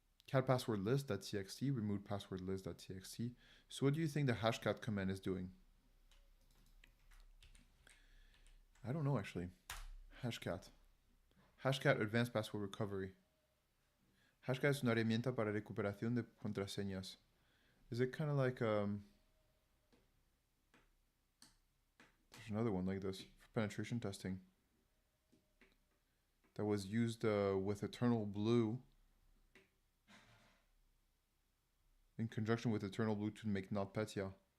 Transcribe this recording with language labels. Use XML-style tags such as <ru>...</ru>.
<en>Cat password list.txt, remove password list.txt. So what do you think the hashcat command is doing? I don't know actually. Hashcat. Hashcat advanced password recovery.</en> <es>Hashcat es una herramienta para recuperación de contraseñas.</es> <en>Is it kind of like there's another one like this for penetration testing that was used with Eternal Blue in conjunction with Eternal Blue to make NotPetya.</en>